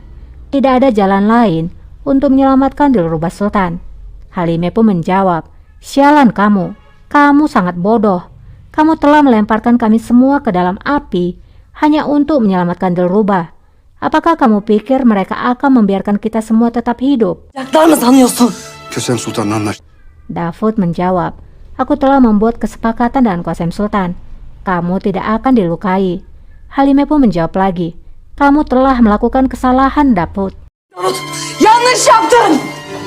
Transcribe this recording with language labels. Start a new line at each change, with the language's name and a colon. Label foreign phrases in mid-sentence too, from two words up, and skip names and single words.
Indonesian: Tidak ada jalan lain untuk menyelamatkan Dilrubah Sultan." Halime pun menjawab, "Sialan kamu, kamu sangat bodoh. Kamu telah melemparkan kami semua ke dalam api hanya untuk menyelamatkan Dilrubah. Apakah kamu pikir mereka akan membiarkan kita semua tetap hidup?"
Turkish: Yaklar mı sanıyorsun? Kösem Sultan'la anlaş.
Indonesian: Davud menjawab, "Aku telah membuat kesepakatan dengan Qasem Sultan. Kamu tidak akan dilukai." Halime pun menjawab lagi, "Kamu telah melakukan kesalahan, Davud."
Turkish: Yanlış yaptın!